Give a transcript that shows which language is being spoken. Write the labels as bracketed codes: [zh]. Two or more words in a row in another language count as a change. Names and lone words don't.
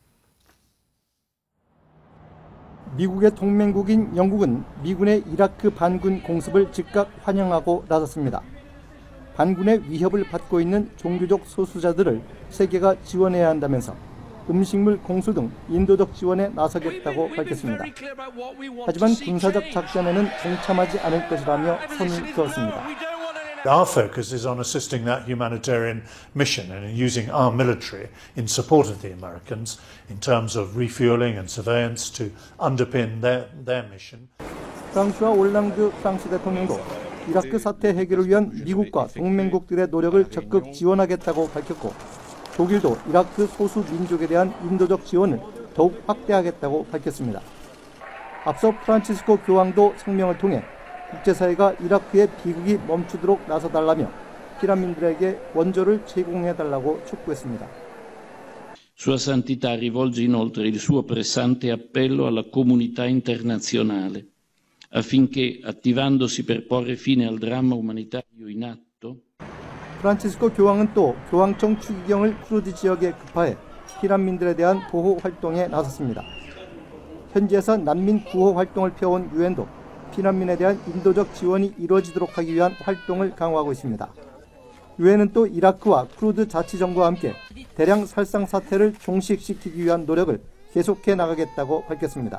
[ko] 미국의 동맹국인 영국은 미군의 이라크 반군 공습을 즉각 환영하고 나섰습니다. 반군의 위협을 받고 있는 종교적 소수자들을 세계가 지원해야 한다면서 음식물 공수 등 인도적 지원에 나서겠다고 밝혔습니다. 하지만 군사적 작전에는 동참하지 않을 것이라며 선을 그었습니다. [en] Our focus is on assisting that humanitarian mission and in using our military in support of the Americans in terms of refueling and surveillance to underpin their mission. [ko] 프랑스와 올랑드 프랑스 대통령도 이라크 사태 해결을 위한 미국과 동맹국들의 노력을 적극 지원하겠다고 밝혔고 독일도 이라크 소수 민족에 대한 인도적 지원을 더욱 확대하겠다고 밝혔습니다. 앞서 프란치스코 교황도 성명을 통해 국제사회가 이라크의 비극이 멈추도록 나서달라며 피난민들에게 원조를 제공해달라고 촉구했습니다. [it] Sua Santità rivolge inoltre il suo pressante appello alla comunità internazionale affinché, attivandosi per porre fine al dramma umanitario in atto, [ko] 프란치스코 교황은 또 교황청 추기경을 쿠르드 지역에 급파해 피난민들에 대한 보호 활동에 나섰습니다. 현지에서 난민 구호 활동을 펴온 유엔도 피난민에 대한 인도적 지원이 이루어지도록 하기 위한 활동을 강화하고 있습니다. 유엔은 또 이라크와 쿠르드 자치정부와 함께 대량 살상 사태를 종식시키기 위한 노력을 계속해 나가겠다고 밝혔습니다.